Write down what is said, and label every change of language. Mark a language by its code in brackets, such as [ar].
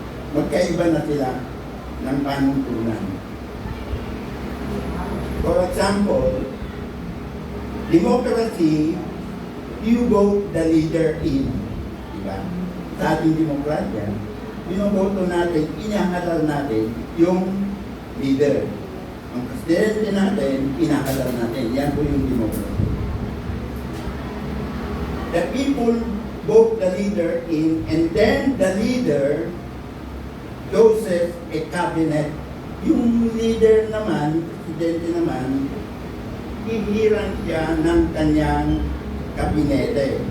[tl] Magkaiba na sila ng panuntunan. [en] For example, democracy, you vote the leader in. [tl] Diba? Sa ating demokrasya, binoboto natin, inahalal natin yung leader. Ang presidente natin, inahalal natin. Yan po yung democracy. [en] The people vote the leader in, and then the leader chooses a cabinet. [tl] Yung leader naman, presidente naman, hihirang siya ng kanyang kabinete.